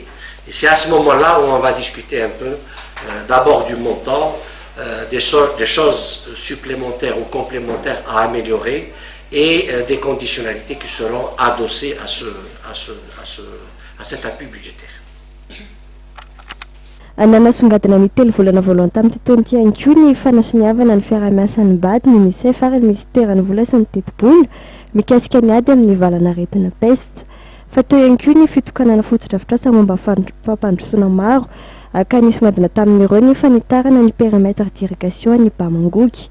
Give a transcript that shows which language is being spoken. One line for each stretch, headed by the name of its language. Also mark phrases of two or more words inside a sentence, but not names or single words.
French: Et c'est à ce moment-là où on va discuter un peu d'abord du montant, des choses supplémentaires ou complémentaires à améliorer et des conditionnalités qui seront adossées à cet appui budgétaire.
Malagasy: nanasongadina ny telo volana voalohany tamin'ity taona ity ihany koa ny fanasoniavana ny fiarahamiasan'ny BAD ny UNICEF ary ny ministera ny vola sy ny teti-bola mikasika ny ady amin'ny valana aretina peste. Fa teo ihany koa ny fitokanana fotodrafitrasa momba fampandrosoana maro ka nisongadina tamin'ireo ny fanitarana ny
French: périmètre d'irrigation
Malagasy: ny Bamangoky.